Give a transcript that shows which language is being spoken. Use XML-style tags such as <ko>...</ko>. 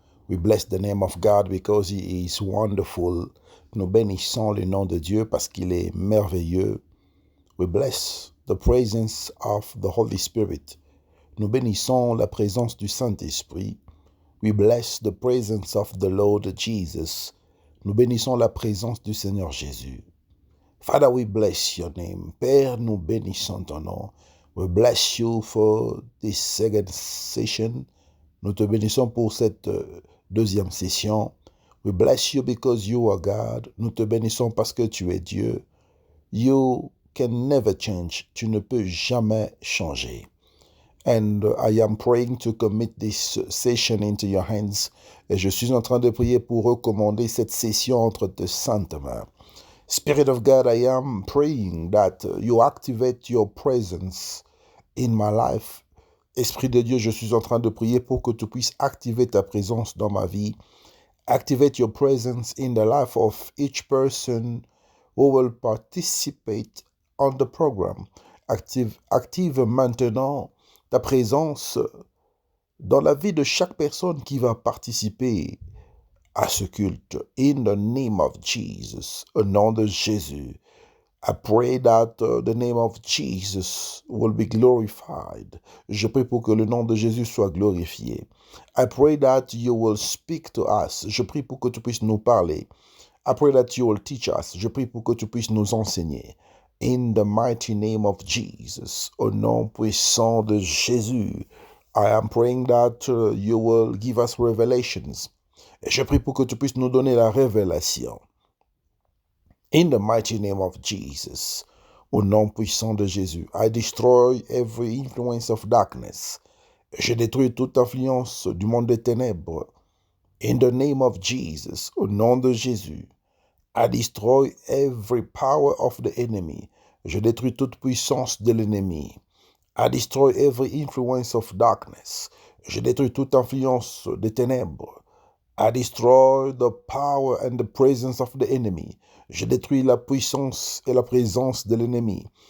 <en>We bless the name of God because He is wonderful.</en> <fr>Nous bénissons le nom de Dieu parce qu'il est merveilleux.</fr> <en>We bless the presence of the Holy Spirit.</en> <fr>Nous bénissons la présence du Saint-Esprit.</fr> <en>We bless the presence of the Lord Jesus.</en> <fr>Nous bénissons la présence du Seigneur Jésus.</fr> <en>Father, we bless your name.</en> <fr>Père, nous bénissons ton nom.</fr> <en>We bless you for this second session.</en> <fr>Nous te bénissons pour cette deuxième session.</fr> <en>We bless you because you are God.</en> <fr>Nous te bénissons parce que tu es Dieu.</fr> <en>You can never change.</en> <fr>Tu ne peux jamais changer.</fr> <en>And I am praying to commit this session into your hands.</en> <fr>Et je suis en train de prier pour recommander cette session entre tes saintes mains.</fr> <en>Spirit of God, I am praying that you activate your presence in my life.</en> <fr>Esprit de Dieu, je suis en train de prier pour que tu puisses activer ta présence dans ma vie.</fr> <en>Activate your presence in the life of each person who will participate on the program.</en> <fr>Active maintenant ta présence dans la vie de chaque personne qui va participer à ce culte.</fr> <en>In the name of Jesus,</en> <fr>au nom de Jésus.</fr> <en>I pray that the name of Jesus will be glorified.</en> <fr>Je prie pour que le nom de Jésus soit glorifié.</fr> <en>I pray that you will speak to us.</en> <fr>Je prie pour que tu puisses nous parler.</fr> <en>I pray that you will teach us.</en> <fr>Je prie pour que tu puisses nous enseigner.</fr> <en>In the mighty name of Jesus,</en> <fr>au nom puissant de Jésus,</fr> <en>I am praying that you will give us revelations.</en> <fr>Et je prie pour que tu puisses nous donner la révélation.</fr> <en>In the mighty name of Jesus,</en> <fr>au nom puissant de Jésus, I destroy every influence of darkness. Je détruis toute influence du monde des ténèbres.</fr> <en>In the name of Jesus,</en> <fr>au nom de Jésus, I destroy every power of the enemy. Je détruis toute puissance de l'ennemi.</fr> <en>I destroy every influence of darkness.</en> <fr>Je détruis toute influence des ténèbres.</fr> <en>I destroy the power and the presence of the enemy.</en> <fr>Je détruis la puissance et la présence de l'ennemi.</fr>